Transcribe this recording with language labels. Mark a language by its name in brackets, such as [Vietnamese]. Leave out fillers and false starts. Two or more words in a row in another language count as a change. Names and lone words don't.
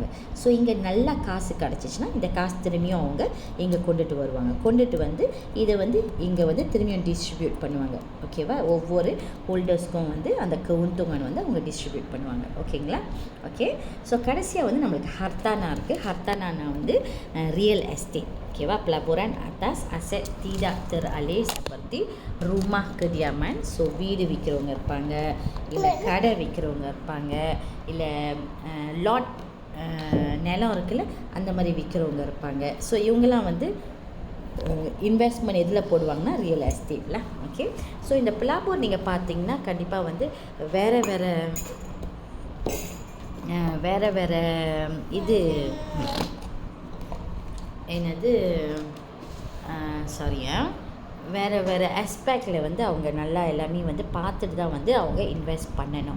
[Tamil] ஸோ இங்கே நல்லா காசு கிடச்சிச்சின்னா இந்த காசு திரும்பியும் அவங்க இங்கே கொண்டுட்டு வந்து இதை வந்து இங்கே வந்து திரும்பியும் டிஸ்ட்ரிபியூட் பண்ணுவாங்க. ஓகேவா, ஒவ்வொரு ஹோல்டர்ஸ்க்கும் வந்து அந்த keuntungan வந்து அவங்க டிஸ்ட்ரிபியூட் பண்ணுவாங்க. ஓகேங்களா, ஓகே. ஸோ கடைசியாக வந்து நம்மளுக்கு ஹர்தானா இருக்குது. ஹர்தானா வந்து [English] real estate. [Tamil] ஓகேவா, [Malay] pelaburan atas aset tidak teralih seperti rumah kediaman. [Tamil] ஸோ வீடு விற்கிறவங்க இருப்பாங்க, இல்லை கடை விற்கிறவங்க இருப்பாங்க, இல்லை லாட் நிலம் இருக்குல்ல அந்த மாதிரி விற்கிறவங்க இருப்பாங்க. ஸோ இவங்கெல்லாம் வந்து இன்வெஸ்ட்மெண்ட் எதில் போடுவாங்கன்னா ரியல் எஸ்டேட்டில். ஓகே, ஸோ இந்த பிலாபூர் நீங்கள் பார்த்தீங்கன்னா கண்டிப்பாக வந்து வேறு இது என்னது வேறு ஆஸ்பெக்டில் வந்து அவங்க நல்லா எல்லாமே வந்து பார்த்துட்டு தான் வந்து அவங்க இன்வெஸ்ட் பண்ணணும்.